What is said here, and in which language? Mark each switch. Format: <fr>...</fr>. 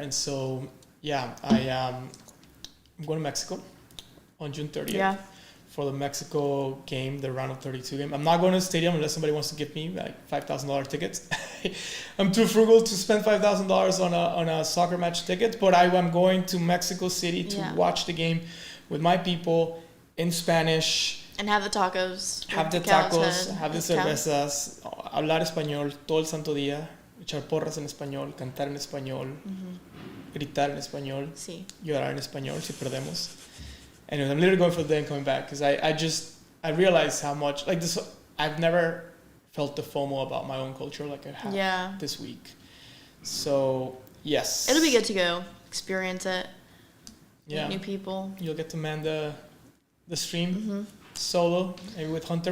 <en>And so, I'm going to Mexico on June 30th for the Mexico game, the round of 32 game. I'm not going to the stadium unless somebody wants to give me like $5,000 tickets. I'm too frugal to spend $5,000 on a soccer match ticket, but I'm going to Mexico City to watch the game with my people in Spanish. And have the tacos. Have the tacos, have the</en> <es>cervezas, hablar español todo el santo día, echar porras en español, cantar en español, gritar en español, llorar en español si perdemos.</es> <en>Anyways, I'm literally going for the day and coming back because I realized how much, like this, I've never felt the FOMO about my own culture like I have this week. So, yes. It'll be good to go, experience it, meet new people. You'll get to man the stream solo, maybe with Hunter.</en>